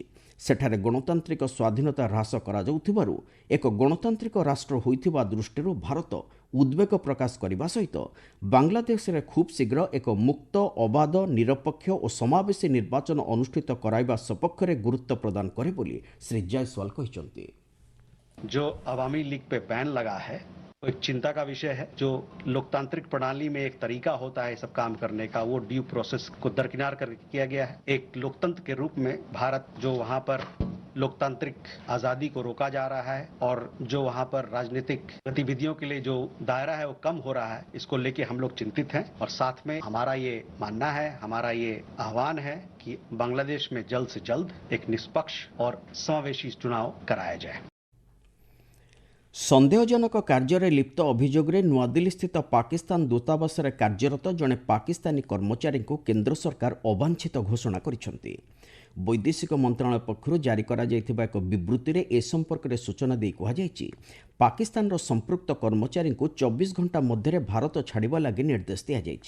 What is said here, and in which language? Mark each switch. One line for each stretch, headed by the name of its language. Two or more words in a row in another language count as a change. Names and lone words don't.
Odia: ସେଠାରେ ଗଣତାନ୍ତ୍ରିକ ସ୍ୱାଧୀନତା ହ୍ରାସ କରାଯାଉଥିବାରୁ ଏକ ଗଣତାନ୍ତ୍ରିକ ରାଷ୍ଟ୍ର ହୋଇଥିବା ଦୃଷ୍ଟିରୁ ଭାରତ ଉଦ୍ବେଗ ପ୍ରକାଶ କରିବା ସହିତ ବାଂଲାଦେଶରେ ଖୁବ୍ ଶୀଘ୍ର ଏକ ମୁକ୍ତ, ଅବାଧ, ନିରପେକ୍ଷ ଓ ସମାବେଶୀ ନିର୍ବାଚନ ଅନୁଷ୍ଠିତ କରାଇବା ସପକ୍ଷରେ ଗୁରୁତ୍ୱ ପ୍ରଦାନ କରେ ବୋଲି ଶ୍ରୀ ଜୟସ୍ୱାଲ କହିଛନ୍ତି।
Hindi: जो अवामी लीग पे बैन लगा है वो एक चिंता का विषय है। जो लोकतांत्रिक प्रणाली में एक तरीका होता है सब काम करने का, वो
English: due process
Hindi: को दरकिनार कर किया गया है। एक लोकतंत्र के रूप में भारत जो वहां पर लोकतांत्रिक आजादी को रोका जा रहा है और जो वहां पर राजनीतिक गतिविधियों के लिए जो दायरा है वो कम हो रहा है, इसको लेके हम लोग चिंतित हैं। और साथ में हमारा ये मानना है, हमारा ये आह्वान है कि बांग्लादेश में जल्द से जल्द एक निष्पक्ष और समावेशी चुनाव कराया जाए।
Odia: ସନ୍ଦେହଜନକ କାର୍ଯ୍ୟରେ ଲିପ୍ତ ଅଭିଯୋଗରେ ନୂଆଦିଲ୍ଲୀସ୍ଥିତ ପାକିସ୍ତାନ ଦୂତାବାସରେ କାର୍ଯ୍ୟରତ ଜଣେ ପାକିସ୍ତାନୀ କର୍ମଚାରୀଙ୍କୁ କେନ୍ଦ୍ର ସରକାର ଅବାଞ୍ଛିତ ଘୋଷଣା କରିଛନ୍ତି। ବୈଦେଶିକ ମନ୍ତ୍ରଣାଳୟ ପକ୍ଷରୁ ଜାରି କରାଯାଇଥିବା ଏକ ବିବୃତ୍ତିରେ ଏ ସମ୍ପର୍କରେ ସୂଚନା ଦେଇ କୁହାଯାଇଛି, ପାକିସ୍ତାନର ସମ୍ପୃକ୍ତ କର୍ମଚାରୀଙ୍କୁ 24 ଘଣ୍ଟା ମଧ୍ୟରେ ଭାରତ ଛାଡ଼ିବା ଲାଗି ନିର୍ଦ୍ଦେଶ ଦିଆଯାଇଛି।